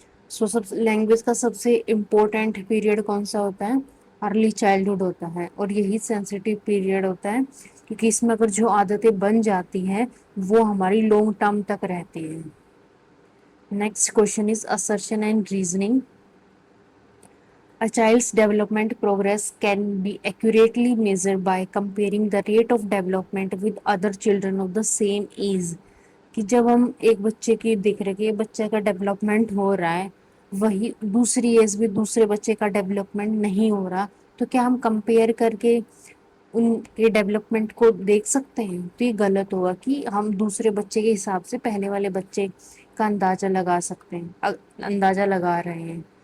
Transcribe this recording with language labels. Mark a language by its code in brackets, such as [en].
[hi] सो सब लैंग्वेज का सबसे इम्पोर्टेंट पीरियड कौन सा होता है, अर्ली चाइल्डहुड होता है, और यही सेंसिटिव पीरियड होता है क्योंकि इसमें अगर जो आदतें बन जाती हैं वो हमारी लॉन्ग टर्म तक रहती है। [en] Next question is assertion and reasoning. A child's development progress can be accurately measured by comparing the rate of development with other children of the same age. [hi] कि जब हम एक बच्चे की देख रहे कि बच्चे का डेवलपमेंट हो रहा है, वही दूसरी एज में दूसरे बच्चे का डेवलपमेंट नहीं हो रहा, तो क्या हम कंपेयर करके उनके डेवलपमेंट को देख सकते हैं? तो ये गलत होगा कि हम दूसरे बच्चे के हिसाब से पहले वाले बच्चे का अंदाजा लगा सकते हैं, अंदाजा लगा रहे हैं।